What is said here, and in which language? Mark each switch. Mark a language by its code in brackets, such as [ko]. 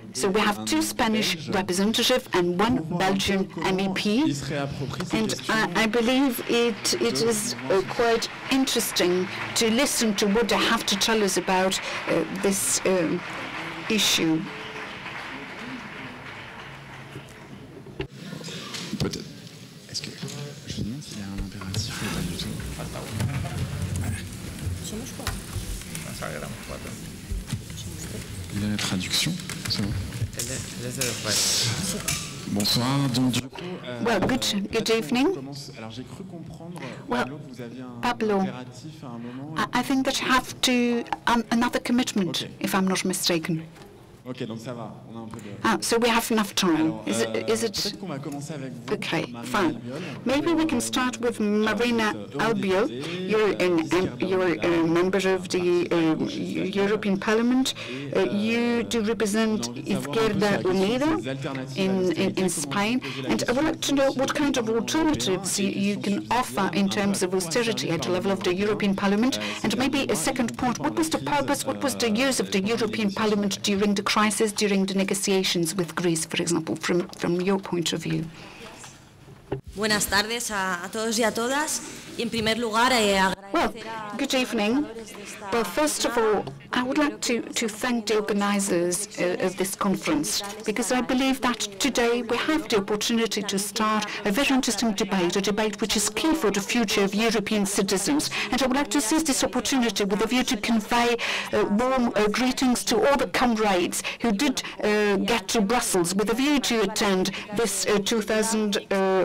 [en] So we have 2 Spanish representatives and 1 Belgian MEP. And I believe it is quite interesting to listen to what they have to tell us about this issue. [fr] Peut-être. Est-ce que je me demande s'il y a un impératif ou pas du tout? Il y a la traduction, c'est bon. Bonsoir. Donc, du coup, [en] well, good evening. [fr] Alors, j'ai cru comprendre, [en] well, [fr] vous aviez un Pablo, impératif à un moment. [en] I think that you have to another commitment, if I'm not mistaken. [fr] Ok, donc ça va. On a un peu de... [en] So we have enough time. [fr] Alors, [en] is it? [fr] Peut-être qu'on va commencer avec vous. [en] Okay, fine. Maybe we can start with Marina Albiol. You're a member of the European Parliament. You do represent Izquierda Unida in Spain. And I would like to know what kind of alternatives you can offer in terms of austerity at the level of the European Parliament. And maybe a second point, what was the purpose, what was the use of the European Parliament during the crisis, during the negotiations with Greece, for example, from your point of view? [es] Buenas tardes a todos y a todas. Y en primer lugar, [en] well, good evening. Well, first of all, I would like to thank the organizers of this conference, because I believe that today we have the opportunity to start a very interesting debate, a debate which is key for the future of European citizens. And I would like to seize this opportunity with a view to convey warm greetings to all the comrades who did get to Brussels with a view to attend this 2015